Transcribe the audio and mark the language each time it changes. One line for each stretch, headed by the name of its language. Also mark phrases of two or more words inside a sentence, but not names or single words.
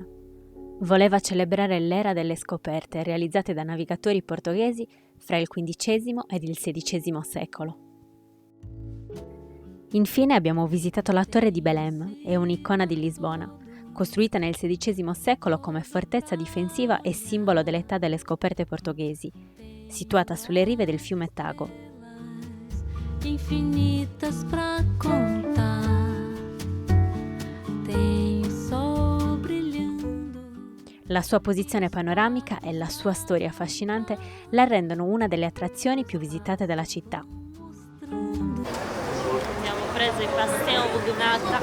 Italian: Voleva celebrare l'era delle scoperte realizzate da navigatori portoghesi fra il XV ed il XVI secolo. Infine abbiamo visitato la Torre di Belém, è un'icona di Lisbona, costruita nel XVI secolo come fortezza difensiva e simbolo dell'età delle scoperte portoghesi, situata sulle rive del fiume Tago.
Portuguese: Infinitas pra contar.
Italian: La sua posizione panoramica e la sua storia affascinante la rendono una delle attrazioni più visitate della città. Abbiamo preso i pastel di nata.